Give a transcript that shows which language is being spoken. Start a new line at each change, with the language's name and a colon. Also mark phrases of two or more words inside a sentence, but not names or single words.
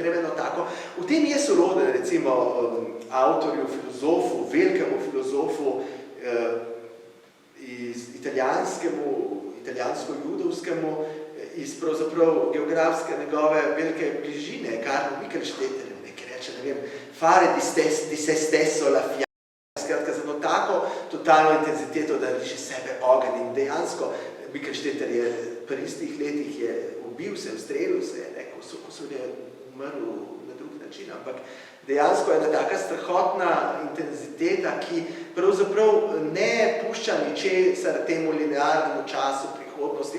Slovenian: Gre eno tako, v tem je soroden, recimo, avtorju, filozofu, velikemu filozofu, iz italijansko-judovskemu, iz pravzaprav geografske njegove velike bližine, Karlo Mikelšteter, ki reče, ne vem,
Italian: fare di se stesso la fiamma,
Slovenian: skratka za eno tako totalno intenziteto, da riše sebe ogenj in dejansko Mikelšteter je pri istih letih je ubil se, ustrelil se, ne, ko so je umrl na drug način, ampak dejansko je ena taka strahotna intenziteta, ki pravzaprav ne pušča ničesar temu linearnemu času prihodnosti.